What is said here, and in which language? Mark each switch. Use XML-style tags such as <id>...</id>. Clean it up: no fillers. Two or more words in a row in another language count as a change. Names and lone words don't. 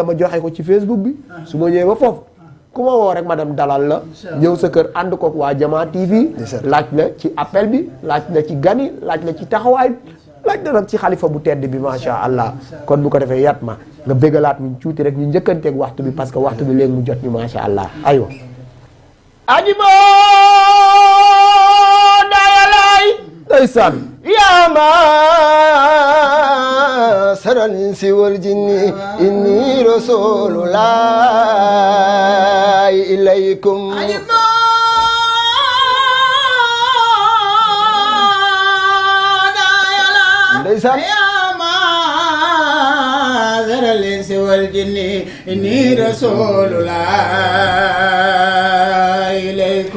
<wo>ma joxe ko ci Facebook bi su ma ñëwee ba foofu ku ma woo rek ma dem dalal la ñëw sa kër ànd kook waa Jamaa TV laaj la ci appel bi laaj la ci gani laaj la ci taxawaay laaj la nag ci xalifa bu tedd bi</wo> <ar>ما شاء الله</ar> <wo>kon bu ko defee Yatma nga bégalaat ñu tuuti rek ñu njëkkanteeg waxtu bi</wo> <fr>parce que</fr> <wo>waxtu bi léegi mu jot ñu</wo> <ar>ما شاء الله</ar> <wo>aywa ajibo dayalay ndeysaan</wo> <ar>يا معشر الإنس والجن إني رسول الله إليكم يا معشر الإنس والجن إني رسول الله إليكم</ar>